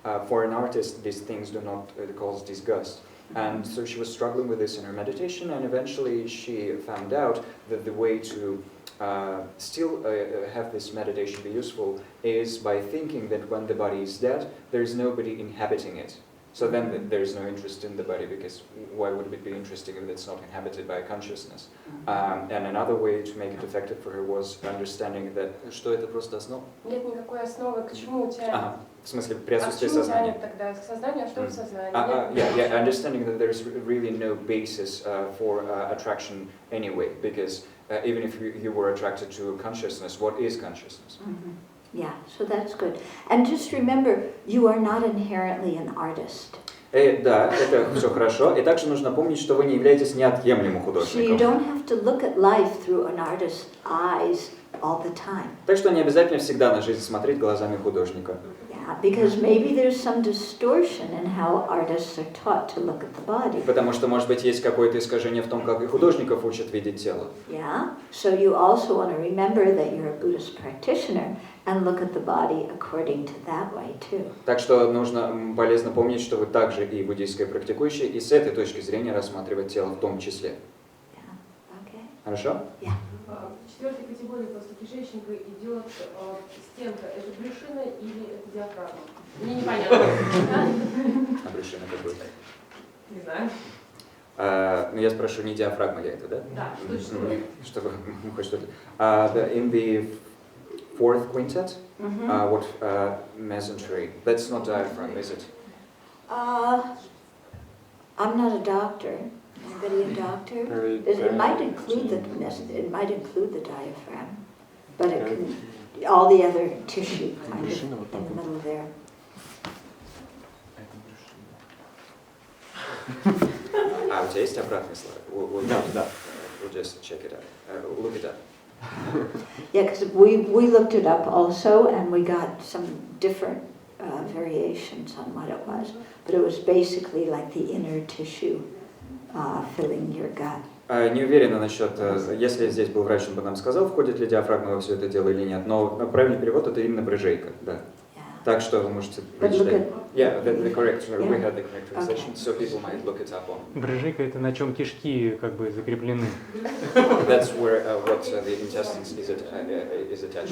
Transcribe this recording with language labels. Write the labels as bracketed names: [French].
[English] For an artist, these things do not cause disgust. And so she was struggling with this in her meditation, and eventually she found out that the way to still have this meditation be useful is by thinking that when the body is dead, there is nobody inhabiting it. So then there is no interest in the body, because why would it be interesting if it's not inhabited by consciousness? And another way to make it effective for her was understanding that [Russian] что это просто основа. Нет никакой основы, к чему тянет. В смысле, при отсутствии сознания. Тогда к сознанию, а что в сознании? [English] Yeah, understanding that there's really no basis for attraction anyway, because even if you were attracted to consciousness, what is consciousness? Yeah, so that's good. And just remember, you are not inherently an artist. [Russian] Да, это все хорошо. И также нужно помнить, что вы не являетесь неотъемлемым [English] So you [Russian] художником. [English] don't have to look at life through an artist's eyes all the time. [Russian] Так что не обязательно всегда на жизнь смотреть глазами художника. [English] Yeah, because maybe there's some distortion in how artists are taught to look at the body. [Russian] Потому что, может быть, есть какое-то искажение в том, как и художников учат видеть тело. [English] Yeah, so you also want to remember that you're a Buddhist practitioner and look at the body according to that way too. [Russian] Так что полезно помнить, что вы также и буддийская практикующая, и с этой точки зрения рассматривать тело в том числе. [English] Yeah, okay. [Russian] Хорошо? [English] Yeah. [Russian] В четвертой категории после кишечника идет стенка. Это брюшина или это диафрагма? Мне непонятно. А брюшина какой? Не знаю. Ну, я спрошу, не диафрагма ли это, да? Да, точно. Чтобы хоть что-то. [English] In the fourth quintet, what mesentery? That's not diaphragm, is it? I'm not a doctor. Anybody a doctor? It might include the diaphragm, but it can all the other tissue kind of in the middle there. [Russian] А у тебя есть обратный слайд? Да. [English] We'll just check it out. Look it up. Yeah, because we looked it up also, and we got some different variations on what it was, but it was basically like the inner tissue filling your gut. [Russian] Не уверена насчет, если здесь был врач, он бы нам сказал, входит ли диафрагма во все это дело или нет, но правильный перевод это именно брыжейка, да. [English] Yeah. [Russian] Так что вы можете [English] But look [Russian] прочитать. [English] at Yeah, the correct. We had the correct translation, so people might look it up on. [Russian] Брыжика — это на чем кишки как бы закреплены. [English] That's where what the intestines is attached.